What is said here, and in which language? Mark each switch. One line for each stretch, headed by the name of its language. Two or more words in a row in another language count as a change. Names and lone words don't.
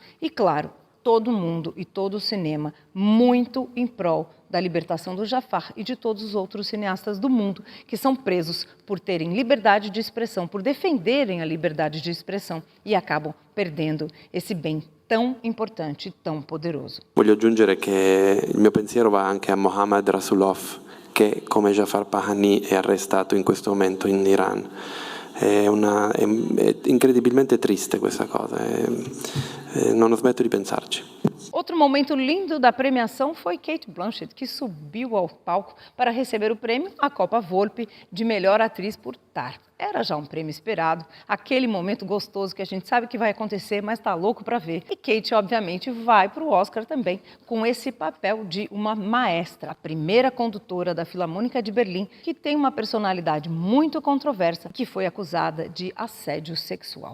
Portuguese: E claro, todo mundo e todo o cinema muito em prol da libertação do Jafar e de todos os outros cineastas do mundo que são presos por terem liberdade de expressão, por defenderem a liberdade de expressão e acabam perdendo esse bem tão importante, tão poderoso.
Italian: Voglio aggiungere che il mio pensiero va anche a Mohammad Rasulov, che come Jafar Panahi è arrestato in questo momento in Iran. È incredibilmente triste questa cosa, non smetto di pensarci.
Portuguese: Outro momento lindo da premiação foi Cate Blanchett, que subiu ao palco para receber o prêmio, a Copa Volpi, de melhor atriz por Tar. Era já um prêmio esperado, aquele momento gostoso que a gente sabe que vai acontecer, mas está louco para ver. E Cate, obviamente, vai para o Oscar também com esse papel de uma maestra, a primeira condutora da Filarmônica de Berlim, que tem uma personalidade muito controversa, que foi acusada de assédio sexual.